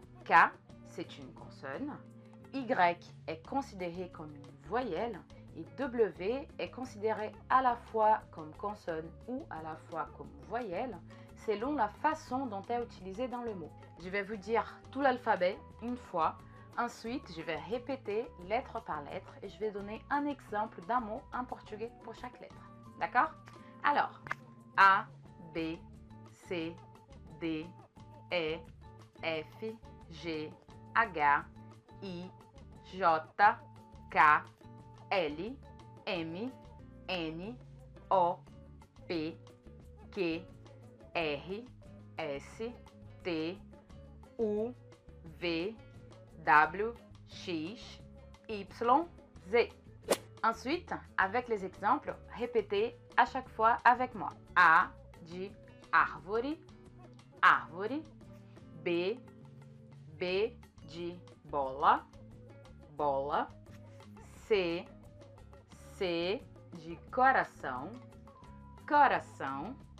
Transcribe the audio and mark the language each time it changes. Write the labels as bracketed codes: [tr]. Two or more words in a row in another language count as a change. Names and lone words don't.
[fr] K, c'est une consonne, Y est considéré comme une voyelle et W est considéré à la fois comme consonne ou à la fois comme voyelle selon la façon dont elle est utilisée dans le mot. Je vais vous dire tout l'alphabet une fois. Ensuite, je vais répéter lettre par lettre et je vais donner un exemple d'un mot en portugais pour chaque lettre. D'accord? Alors, A, B, C, D, E, F, G, H, I, J, K, L, M, N, O, P, Q, R, S, T, U, V, W, X, Y, Z. Ensuite, avec les exemples, répétez à chaque fois avec moi. A de árvore, árvore. B, B de bola, bola. C, C de coração, coração.